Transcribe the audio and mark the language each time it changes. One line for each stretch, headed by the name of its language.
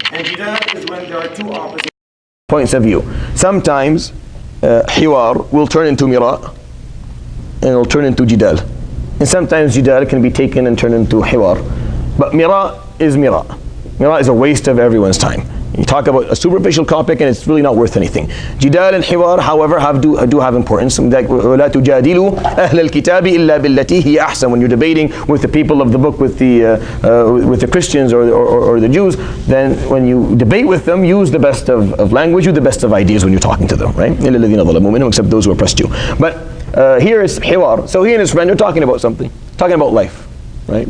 English: And jidal is when there are 2 opposite points of view. Sometimes hiwar will turn into mira, and it will turn into jidal. And sometimes jidal can be taken and turned into hiwar. But mira is mira. Mira is a waste of everyone's time. You talk about a superficial topic and it's really not worth anything. Jidal and hiwar, however, do have importance. Like,
Arabic: وَلَا تُجَادِلُوا أَهْلَ الْكِتَابِ إِلَّا بِالَّتِي هِيَ أَحْسَنُ.
English: When you're debating with the people of the book, with the Christians or the Jews, then when you debate with them, use the best of language, use the best of ideas when you're talking to them, right?
Arabic: إِلَّا الَّذِينَ ظَلَمُوا مِنْهُمْ,
English: except those who oppressed you. But here is hiwar. So he and his friend are talking about something, talking about life, right?